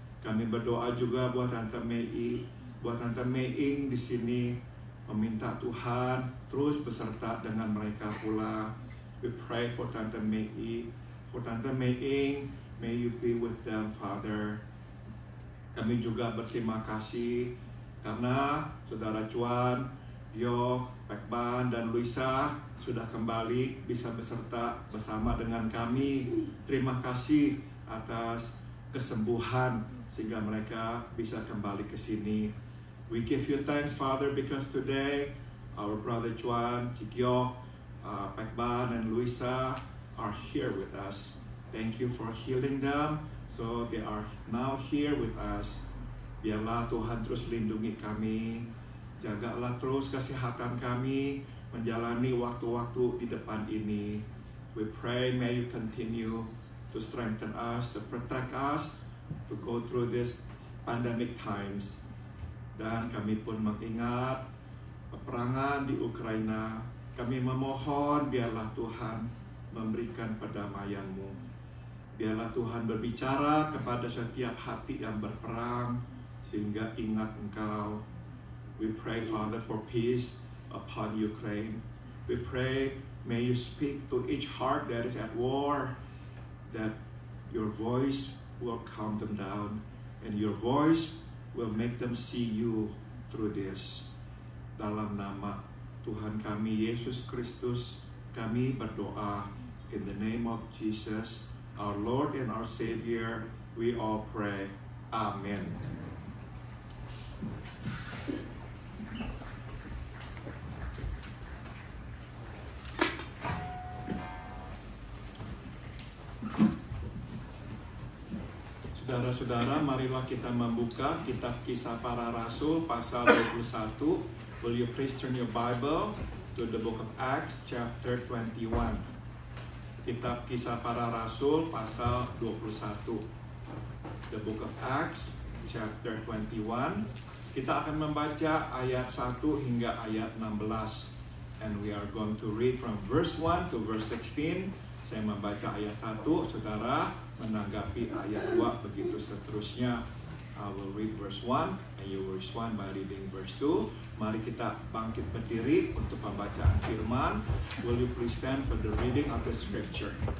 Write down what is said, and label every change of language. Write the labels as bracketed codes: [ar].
[id] Kami berdoa juga buat Tante Mei, buat Tante Meing di sini, meminta Tuhan terus beserta dengan mereka pula. [en] We pray for Tante Mei, for Tante Meing, may you be with them, Father. [id] Kami juga berterima kasih karena Saudara Cuan, Yo, Pekban, dan Luisa sudah kembali bisa beserta bersama dengan kami. Terima kasih atas kesembuhan sehingga mereka bisa kembali ke sini. [en] We give you thanks, Father, because today our brother Juan, Chikyo, Pekban, and Luisa are here with us. Thank you for healing them. So they are now here with us. [id] Biarlah Tuhan terus lindungi kami. Jagalah terus kesehatan kami menjalani waktu-waktu di depan ini. [en] We pray may you continue to strengthen us, to protect us, to go through this pandemic times. [id] Dan kami pun mengingat peperangan di Ukraina. Kami memohon biarlah Tuhan memberikan pendamaian-Mu. Biarlah Tuhan berbicara kepada setiap hati yang berperang sehingga ingat Engkau. [en] We pray, Father, for peace upon Ukraine. We pray, may you speak to each heart that is at war, that your voice will calm them down, and your voice will make them see you through this. [id] Dalam nama Tuhan kami, Yesus Kristus, kami berdoa. [en] In the name of Jesus, our Lord and our Savior, we all pray. Amen. [id] Saudara-saudara, marilah kita membuka kitab Kisah Para Rasul pasal 21. [en] Will you please turn your Bible to the book of Acts chapter 21. [id] Kitab Kisah Para Rasul pasal 21. [en] The book of Acts chapter 21. [id] Kita akan membaca ayat 1 hingga ayat 16. [en] And we are going to read from verse 1 to verse 16. [id] Saya membaca ayat 1, saudara menanggapi ayat 2, begitu seterusnya. [en] I will read verse 1 and you will respond by reading verse 2. [id] Mari kita bangkit berdiri untuk pembacaan firman. [en] Will you please stand for the reading of the scripture?